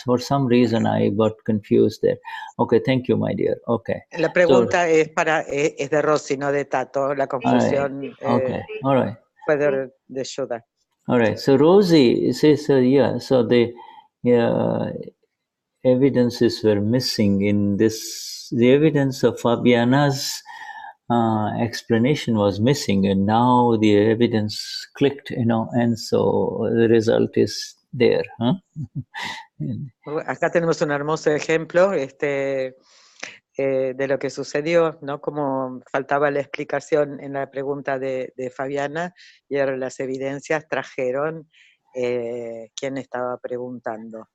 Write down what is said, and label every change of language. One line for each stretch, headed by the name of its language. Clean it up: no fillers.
English: For some reason, I got confused there. Okay, thank you, my dear. Okay.
Spanish: La pregunta es de Rosie, no de Tato. La confusión
English: all right.
Spanish: fue de Shuddha.
English: All right. So Rosie says, so the evidences were missing in this. The evidence of Fabiana's explanation was missing, and now the evidence clicked, and so the result is there. Huh?
Spanish: Acá tenemos un hermoso ejemplo de lo que sucedió, ¿no? Como faltaba la explicación en la pregunta de Fabiana, y ahora las evidencias trajeron quién estaba preguntando.